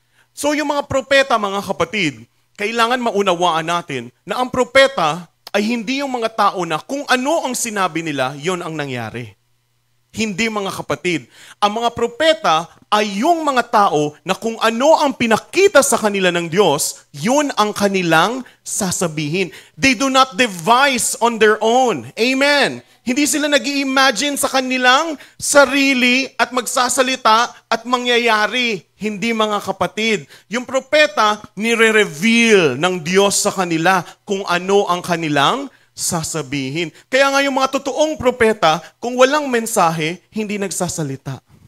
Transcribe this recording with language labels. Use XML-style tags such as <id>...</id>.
<tl>So yung mga propeta mga kapatid, kailangan maunawaan natin na ang propeta ay hindi yung mga tao na kung ano ang sinabi nila, yon ang nangyari. Hindi mga kapatid. Ang mga propeta ay yung mga tao na kung ano ang pinakita sa kanila ng Diyos, yun ang kanilang sasabihin.</tl> <en>They do not devise on their own. Amen.</en> <tl>Hindi sila nag-i-imagine sa kanilang sarili at magsasalita at mangyayari. Hindi mga kapatid. Yung propeta, nire-reveal ng Diyos sa kanila kung ano ang kanilang sasabihin. Kaya nga yung mga totoong propeta, kung walang mensahe, hindi nagsasalita.</tl>